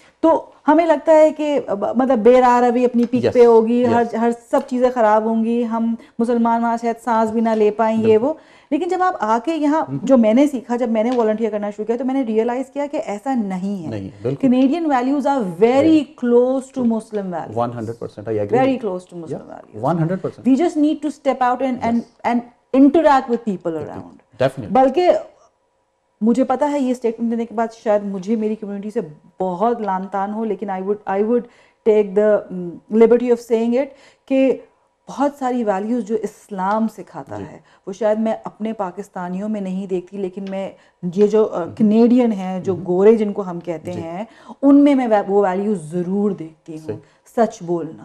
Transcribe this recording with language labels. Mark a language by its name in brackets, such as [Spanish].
[Urdu] تو ہمیں لگتا ہے کہ مطلب بے روی اپنی پیک پہ ہوگی, ہر سب چیزیں خراب ہوں گی, ہم مسلمان وہاں شاید سانس بھی نہ لے پائیں, یہ وہ. لیکن جب آپ آ کے یہاں جو میں نے سیکھا, جب میں نے والنٹیئر کرنا شروع کیا تو میں نے ریئلائز کیا کہ ایسا نہیں ہے. [English] Canadian values are very close to Muslim values, 100% I agree, very close to Muslim values. 100%. We just need to step out and interact with people around. Definitely. [Urdu] بلکہ مجھے پتا ہے یہ اسٹیٹمنٹ دینے کے بعد شاید مجھے میری کمیونٹی سے بہت لان تان ہو, لیکن [English] I would take the liberty of saying it [Urdu] کہ بہت ساری ویلیوز جو اسلام سکھاتا ہے وہ شاید میں اپنے پاکستانیوں میں نہیں دیکھتی, لیکن میں یہ جو کینیڈین ہیں, جو گورے جن کو ہم کہتے ہیں, ان میں وہ ویلیوز ضرور دیکھتی ہوں. سچ بولنا,